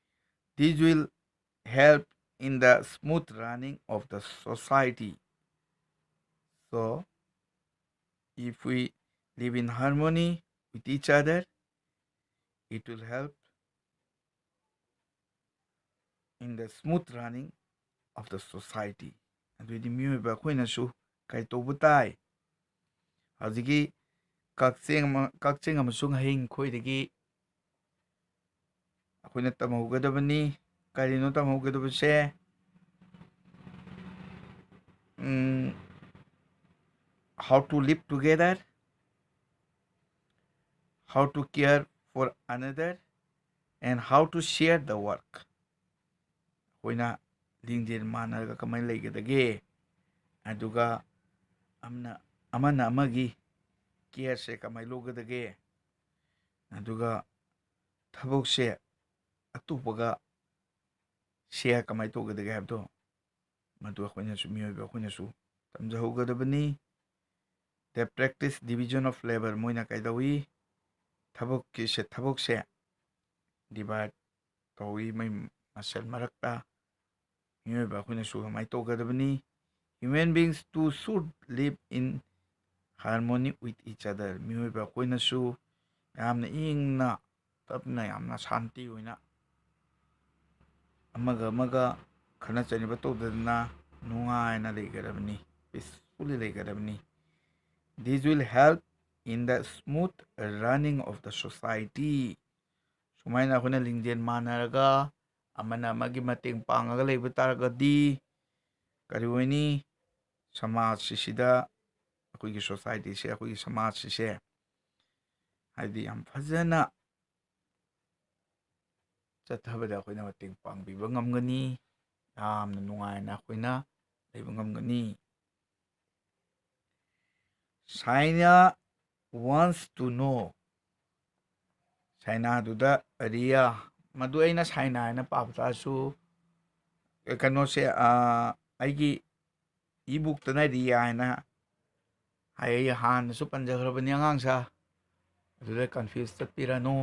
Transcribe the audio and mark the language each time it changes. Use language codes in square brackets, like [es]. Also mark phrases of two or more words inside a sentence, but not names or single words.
[en] This will help in the smooth running of the society. So, if we live in harmony with each other, it will help in the smooth running of the society. [mni] ꯑꯗꯨꯗꯤ ꯃꯤꯑꯣꯏꯕ ꯑꯩꯈꯣꯏꯅꯁꯨ ꯀꯔꯤ ꯇꯧꯕ ꯇꯥꯏ? ꯍꯧꯖꯤꯛꯀꯤ ꯀꯛꯆꯦꯡ ꯑꯃꯁꯨꯡ ꯍꯌꯤꯡ ꯈꯣꯏꯗꯒꯤ ꯑꯩꯈꯣꯏꯅ ꯇꯝꯍꯧꯒꯗꯕꯅꯤ. ꯀꯔꯤꯅꯣ ꯇꯝꯍꯧꯒꯗꯕꯁꯦ? [en] How to live together, how to care for another, and how to share the work. [mni] ꯑꯩꯈꯣꯏꯅ ꯂꯤꯡꯖꯦꯜ ꯃꯥꯟꯅꯔꯒ ꯀꯃꯥꯏꯅ ꯂꯩꯒꯗꯒꯦ? ꯑꯗꯨꯒ ꯑꯃꯅ ꯑꯃꯒꯤ ꯀꯦꯌꯔꯁꯦ ꯀꯃꯥꯏꯅ ꯂꯧꯒꯗꯒꯦ? ꯑꯗꯨꯒ ꯊꯕꯛꯁꯦ ꯑꯇꯣꯞꯄꯒ ꯁꯦꯌꯔ ꯀꯃꯥꯏꯅ ꯇꯧꯒꯗꯒꯦ ꯍꯥꯏꯕꯗꯣ ꯃꯗꯨ ꯑꯩꯈꯣꯏꯅꯁꯨ ꯃꯤꯑꯣꯏꯕ ꯑꯩꯈꯣꯏꯅꯁꯨ ꯇꯝꯖꯍꯧꯒꯗꯕꯅꯤ. [en] the practice division of labour, [mni] ꯃꯣꯏꯅ ꯀꯩꯗꯧꯏ? ꯊꯕꯛꯁꯦ ꯗꯤꯚꯥꯏꯠ ꯇꯧꯏ ꯃꯁꯦꯜ ꯃꯔꯛꯇ. ꯃꯤꯑꯣꯏꯕ ꯑꯩꯈꯣꯏꯅꯁꯨ ꯀꯃꯥꯏꯅ ꯇꯧꯒꯗꯕꯅꯤ? [en] human beings to should live in harmony with each other. [mni] ꯃꯤꯑꯣꯏꯕ ꯑꯩꯈꯣꯏꯅꯁꯨ ꯌꯥꯝꯅ ꯏꯪꯅ ꯇꯞꯅ ꯌꯥꯝꯅ ꯁꯥꯟꯇꯤ ꯑꯣꯏꯅ ꯑꯃꯒ ꯈꯠꯅ ꯆꯩꯅꯕ ꯇꯧꯗꯗꯅ ꯅꯨꯡꯉꯥꯏꯅ ꯂꯩꯒꯗꯕꯅꯤ, ꯄꯤꯁꯐꯨꯜꯂꯤ ꯂꯩꯒꯗꯕꯅꯤ. [en] This will help in the smooth running of the society. [mni] ꯁꯨꯃꯥꯏꯅ ꯑꯩꯈꯣꯏꯅ ꯂꯤꯡꯖꯦꯜ ꯃꯥꯟꯅꯔꯒ ꯑꯃꯅ ꯑꯃꯒꯤ ꯃꯇꯦꯡ ꯄꯥꯡꯉꯒ ꯂꯩꯕ ꯇꯥꯔꯒꯗꯤ ꯀꯔꯤ ꯑꯣꯏꯅꯤ? ꯁꯃꯥꯖꯁꯤꯗ ꯑꯩꯈꯣꯏꯒꯤ ꯁꯣꯁꯥꯏꯇꯤꯁꯦ, ꯑꯩꯈꯣꯏꯒꯤ ꯁꯃꯥꯖꯁꯤꯁꯦ ꯍꯥꯏꯗꯤ ꯌꯥꯝ ꯐꯖꯅ ꯆꯠꯊꯕꯗ ꯑꯩꯈꯣꯏꯅ ꯃꯇꯦꯡ ꯄꯥꯡꯕꯤꯕ ꯉꯝꯒꯅꯤ. ꯌꯥꯝꯅ ꯅꯨꯡꯉꯥꯏꯅ ꯑꯩꯈꯣꯏꯅ ꯂꯩꯕ ꯉꯝꯒꯅꯤ. [en] China wants to know. [mni] ꯆꯥꯏꯅꯥꯗꯨꯗ ꯔꯤꯌꯥ, ꯃꯗꯨ ꯑꯩꯅ ꯁꯥꯏꯅꯥ ꯍꯥꯏꯅ ꯄꯥꯕ ꯇꯥꯔꯁꯨ ꯀꯩꯅꯣꯁꯦ ꯑꯩꯒꯤ ꯏꯕꯨꯛꯇꯅ ꯔꯤꯌꯥ ꯍꯥꯏꯅ ꯍꯥꯏ. ꯍꯥꯟꯅꯁꯨ ꯄꯟꯖꯈ꯭ꯔꯕꯅꯤ ꯑꯉꯥꯡꯁꯥ, ꯑꯗꯨꯗ ꯀꯟꯐ꯭ꯌꯨꯁ ꯆꯠꯄꯤꯔꯅꯨ.